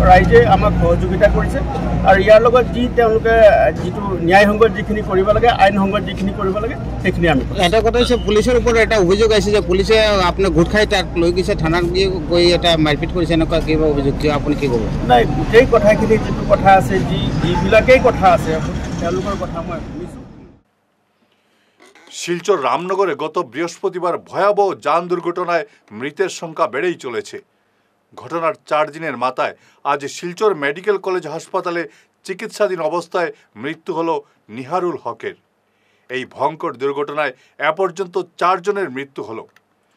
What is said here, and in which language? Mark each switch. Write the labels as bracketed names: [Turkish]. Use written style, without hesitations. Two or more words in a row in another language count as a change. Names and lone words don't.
[Assamese] ৰাইজে আমাক সহযোগিতা কৰিছে, আৰু ইয়াৰ লগত যি তেওঁলোকে যিটো ন্যায়সংগত যিখিনি কৰিব লাগে, আইনসংগত যিখিনি কৰিব লাগে, সেইখিনি আমি। এটা কথা হৈছে, পুলিচৰ ওপৰত এটা অভিযোগ আহিছে যে পুলিচে আপোনাৰ গোট খাই তাত লৈ গৈছে, থানাত গৈ এটা মাৰপিট কৰিছে, এনেকুৱা কিবা অভিযোগ, আপুনি কি ক'ব? নাই, গোটেই কথাখিনি যিটো কথা আছে, যিবিলাকেই কথা আছে, তেওঁলোকৰ কথা মই শুনিছোঁ। [Bangla] শিলচর রামনগরে গত বৃহস্পতিবার ভয়াবহ যান দুর্ঘটনায় মৃতের সংখ্যা বেড়েই চলেছে। ঘটনার 4 দিনের মাথায় আজ শিলচর মেডিকেল কলেজ হাসপাতালে চিকিৎসাধীন অবস্থায় মৃত্যু হল নিহারুল হকের। এই ভয়ঙ্কর দুর্ঘটনায় এ পর্যন্ত 4 জনের মৃত্যু হল।